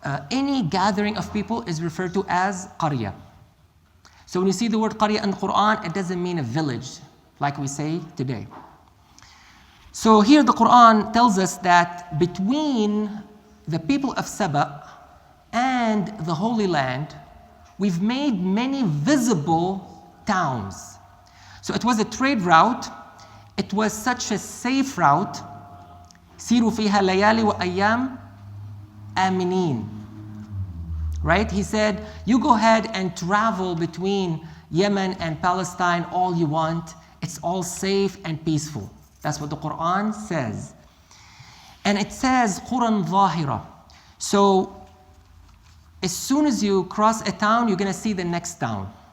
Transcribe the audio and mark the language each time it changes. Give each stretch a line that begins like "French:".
English: Any gathering of people is referred to as qarya. So when you see the word qarya in the Quran, it doesn't mean a village, like we say today. So here the Quran tells us that between the people of Sheba and the Holy Land, we've made many visible towns. So it was a trade route. It was such a safe route.
Arabic: سيروا فيها ليالي وأيام آمنين.
English: Right? He said, you go ahead and travel between Yemen and Palestine all you want. It's all safe and peaceful. That's what the Quran says. And it says
Arabic: قُرًى ظَاهِرًا.
English: So as soon as you cross a town, you're going to see the next town.